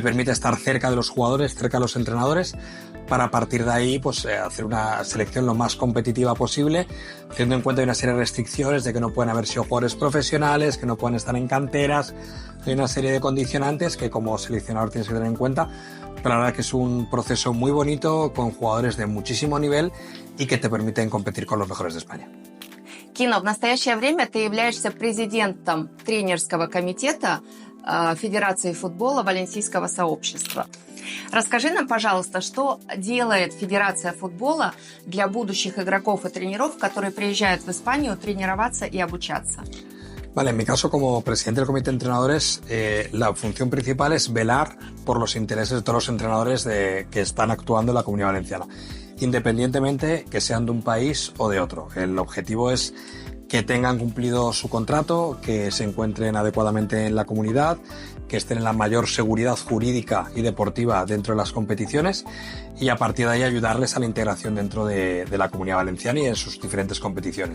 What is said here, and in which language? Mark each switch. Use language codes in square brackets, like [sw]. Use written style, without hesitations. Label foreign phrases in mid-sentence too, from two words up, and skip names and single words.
[es] permite estar cerca de los jugadores, cerca de los entrenadores, para a partir de ahí pues hacer una selección lo más competitiva posible, teniendo en cuenta una serie de restricciones de que no pueden haber sido jugadores profesionales, que no pueden estar en canteras, hay una serie de condicionantes que como seleccionador tienes que tener en cuenta, pero la verdad que es un proceso muy bonito, con jugadores de muchísimo nivel y que te permiten competir con los mejores de España. [ru] Кино, в настоящее время ты являешься президентом тренерского комитета Федерации футбола Валенсийского сообщества. Расскажи нам, пожалуйста, что делает Федерация футбола для будущих игроков и тренеров, которые приезжают в Испанию тренироваться и обучаться. [es] Vale, en mi caso como presidente del comité de entrenadores, la función principal es velar por los intereses de todos los entrenadores que están actuando en la Comunidad Valenciana, independientemente que sean de un país o de otro. El objetivo es que tengan cumplido su contrato, que se encuentren adecuadamente en la comunidad, que estén en la mayor seguridad jurídica y deportiva dentro de las competiciones y a partir de ahí ayudarles a la integración dentro de la Comunidad Valenciana y en sus diferentes competiciones.